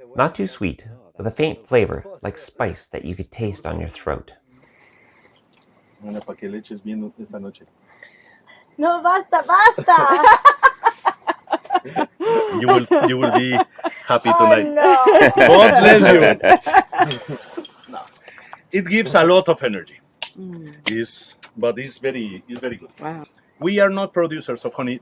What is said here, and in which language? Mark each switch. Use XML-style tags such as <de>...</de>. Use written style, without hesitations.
<en>Not too sweet, with a faint flavor like spice that you could taste on your throat.</en> <es>Ana, para que le eches bien esta noche. No, basta, basta.</es> <en>You will be happy tonight. No. God bless you. No. It gives a lot of energy. But it's very good. Wow. We are not producers of honey.</en>